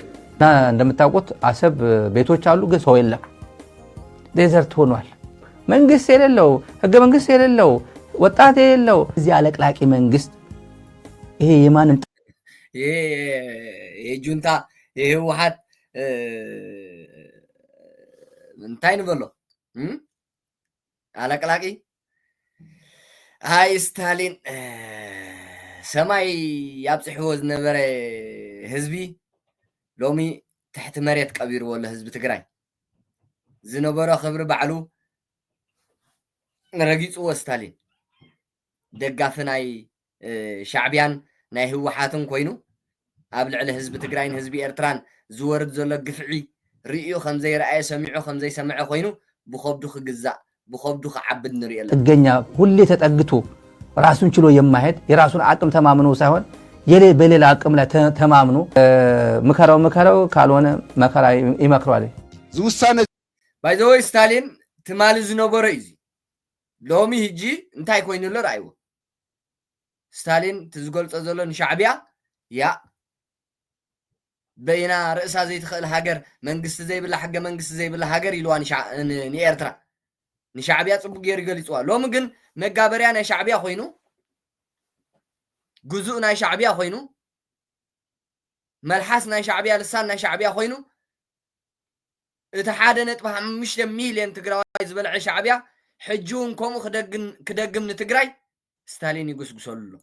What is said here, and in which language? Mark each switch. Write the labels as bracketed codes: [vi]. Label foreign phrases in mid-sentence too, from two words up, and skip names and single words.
[am] እንደምታውቁት አሰብ ቤቶች አሉ ግን ሰው የለም ዴዘርት ሆኗል መንግስት የሌለው ህገ መንግስት የሌለው ወጣት የሌለው እዚህ አለቅላቂ መንግስት ይሄ የማንም [ti] የጁንታ የህወሓት እንታይ ንበሎ አለቅላቂ ሃይ ስታሊን ሰማይ ያብጽሕዎ ዝነበረ ህዝቢ ሎሚ ትሕቲ መሬት ቀቢርዎ ለህዝቢ ትግራይ ዝነበሮ ክብሪ ባዕሉ ረጊፅዎ ስታሊን ደጋፊ ናይ ሻዕብያን ናይ ህወሓትን ኮይኑ ኣብ ልዕሊ ህዝቢ ትግራይን ህዝቢ ኤርትራን ዝወርድ ዘሎ ግፍዒ ርእዩ ከምዘይረኣየ ሰሚዑ ከምዘይሰምዐ ኮይኑ ብከብዱ ክግዛእ ብከብዱ ክዓብድ ንሪኦ ኣለና። [am] ጥገኛ ሁሌ ተጠግቶ ራሱን ችሎ የማይሄድ የራሱን አቅም ተማምኖ ሳይሆን በሌላ አቅም ላይ ተማምኖ ምከረው ካልሆነ መከራ ይመክረዋል። [ti] ዝውሳነ ባይዘወይ ስታሊን ትማሊ ዝነበሮ እዩ ሎሚ ህጂ እንታይ ኮይኑ ሎ ራእይዎ ስታሊን ትዝገልጾ ዘሎ ንሻዕብያ ያ በይና ርእሳ ዘይትኽእል ሃገር መንግስቲ ዘይብላ ሕገ መንግስቲ ዘይብላ ሃገር ኢልዋ ንኤርትራ ንሻዕብያ ጽቡቅ ገይሩ ገሊጽዋ። ሎሚ ግን መጋበርያ ናይ ሻዕብያ ኮይኑ ጉዙእ ናይ ሻዕብያ ኮይኑ መልሓስ ናይ ሻዕብያ ልሳን ናይ ሻዕብያ ኮይኑ እቲ 1.5 ሚልዮን ትግራዋይ ዝበልዐ ሻዕብያ ሕጂ እውን ከምኡ ክደግም ንትግራይ ስታሊን ይጉስጉሰሉ ኣሎ።